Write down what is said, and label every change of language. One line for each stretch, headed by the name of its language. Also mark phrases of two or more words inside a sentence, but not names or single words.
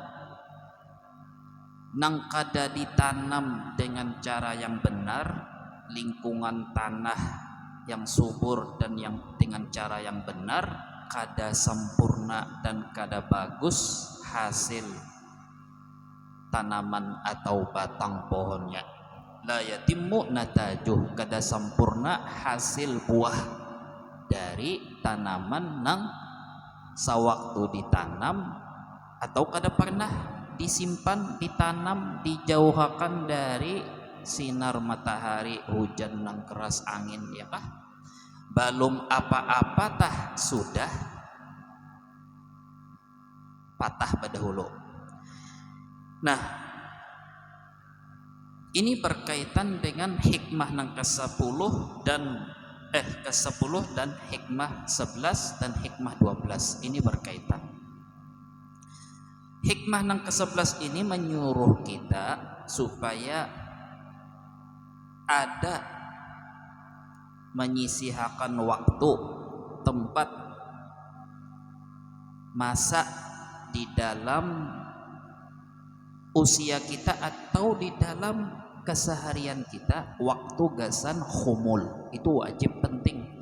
Banjar: nang kada ditanam dengan cara yang benar, lingkungan tanah yang subur dan yang dengan cara yang benar, kada sempurna dan kada bagus hasil tanaman atau batang pohonnya.
Arabic: لا يتم نتاجه,
Banjar: kada sempurna hasil buah dari tanaman nang sawaktu ditanam atau kada pernah disimpan, ditanam, dijauhkan dari sinar matahari, hujan nang keras, angin, ya kah? Belum apa-apa tah sudah patah berdahulu. Nah, ini berkaitan dengan hikmah nang ke-10 dan ke-10 dan hikmah 11 dan hikmah 12. Ini berkaitan. Hikmah nang ke-11 ini menyuruh kita supaya ada menyisihkan waktu, tempat, masa di dalam usia kita atau di dalam keseharian kita, waktu gasan khumul itu wajib penting,